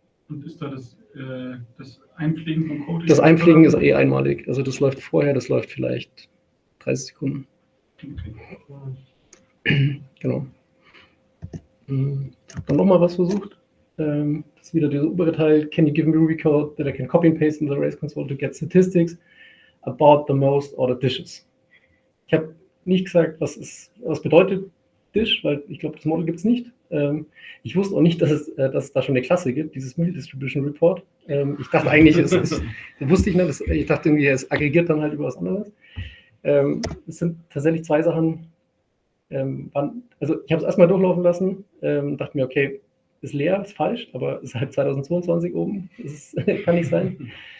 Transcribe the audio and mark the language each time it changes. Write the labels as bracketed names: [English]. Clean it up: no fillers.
[German] Und ist da das Einpflegen von Code? Das Einpflegen ist eh einmalig. Also das läuft vorher, das läuft vielleicht 30 Sekunden. Okay. Genau. Ich habe dann nochmal was versucht. Das ist wieder dieser obere Teil. [English] Can you give me Ruby code that I can copy and paste in the Rails console to get statistics about the most ordered dishes? [German] Ich habe nicht gesagt, was bedeutet Dish, weil ich glaube, das Model gibt es nicht. Ich wusste auch nicht, dass es da schon eine Klasse gibt, dieses Meal Distribution Report. Ich dachte eigentlich, wusste ich nicht, ich dachte irgendwie, es aggregiert dann halt über was anderes. Es sind tatsächlich zwei Sachen. Also ich habe es erstmal durchlaufen lassen, dachte mir, okay, ist leer, ist falsch, aber ist halt 2022 oben, kann nicht sein.